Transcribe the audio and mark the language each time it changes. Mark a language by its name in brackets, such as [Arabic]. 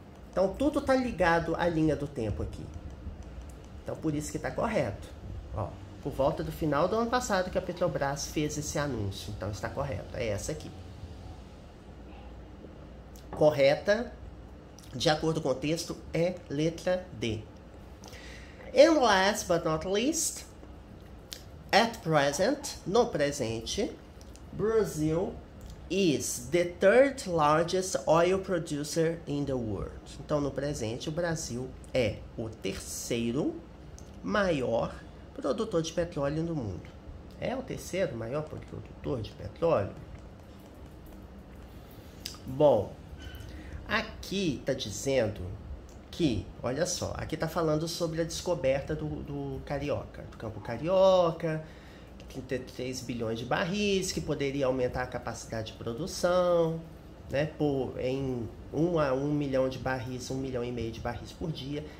[Portuguese] Então, tudo está ligado à linha do tempo aqui. Então, por isso que está correto. Ó, por volta do final do ano passado que a Petrobras fez esse anúncio. Então, está correto. É essa aqui. Correta, de acordo com o texto, é letra D. [English] And last but not least, at present, [Portuguese] no presente, [English] Brazil is the third largest oil producer in the world. [Portuguese] Então, no presente, o Brasil é o terceiro maior produtor de petróleo no mundo. É o terceiro maior produtor de petróleo? Bom, aqui está dizendo que, olha só, aqui está falando sobre a descoberta do Carioca, do campo Carioca, 33 bilhões de barris, que poderia aumentar a capacidade de produção, né, em 1 a 1 milhão de barris, 1,5 milhão de barris por dia.